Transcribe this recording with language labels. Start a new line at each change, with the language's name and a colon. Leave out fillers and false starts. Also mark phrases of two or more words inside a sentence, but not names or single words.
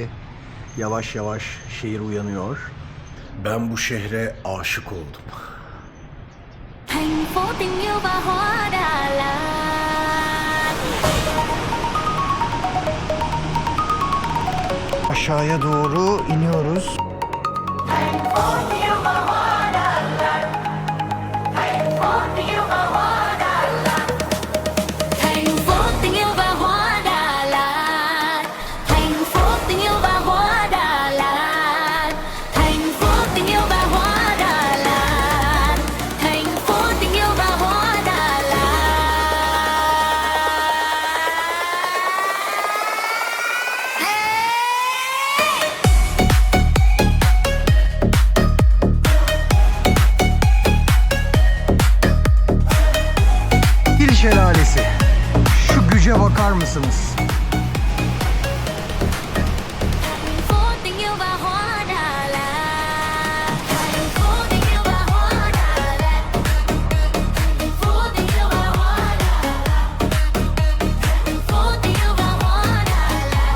Turkish: Yavaş yavaş şehir uyanıyor. Ben bu şehre aşık oldum.
Vietnamese: Thành phố tình yêu và hoa Đà Lạt.
Turkish: Aşağıya doğru iniyoruz.
Vietnamese: Thành phố tình yêu và hoa Đà Lạt. Thành phố tình yêu và hoa Đà Lạt. Thành phố tình yêu và hoa Đà Lạt. Thành phố tình yêu và hoa Đà Lạt. Thành phố tình yêu và hoa Đà Lạt. Thành phố tình yêu và hoa Đà Lạt.
Turkish: Dil Şelalesi. Şu güce bakar mısınız?
Vietnamese: Thành phố tình yêu và hoa Đà Lạt. Thành phố tình yêu và hoa Đà Lạt. Thành phố tình yêu và hoa Đà Lạt. Thành phố tình yêu và hoa Đà Lạt.